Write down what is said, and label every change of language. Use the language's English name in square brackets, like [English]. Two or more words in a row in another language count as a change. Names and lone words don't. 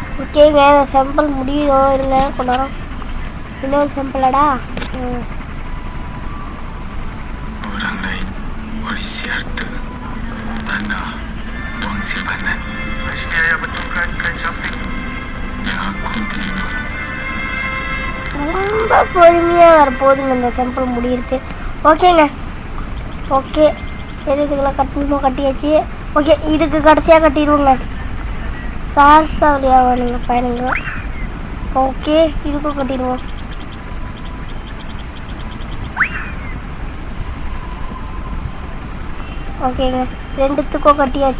[Tamil] ஓகேங்க, இந்த சாம்பிள் முடியும். இருங்க கொஞ்ச நேரம். இன்னொரு சாம்பிளடா. [Malay] Orang lain warisi harta, tanah, wang simpanan. Pasti ayah betulkan kain samping yang aku terima. [Tamil] ரொம்ப பொறுமையாக வரப்போகுதுங்க இந்த சாம்பிள் முடியிருக்கு. ஓகேங்க, ஓகே. இதுக்கெல்லாம் கட்டணுமோ கட்டியாச்சு. ஓகே, இதுக்கு கடைசியாக கட்டிடுவோங்க. சார்ஸா வழியாக நீங்கள் பயணிங்க. ஓகே, இதுக்கும் கட்டிடுவோம். ஓகேங்க, ரெண்டுத்துக்கும் கட்டியாச்சு.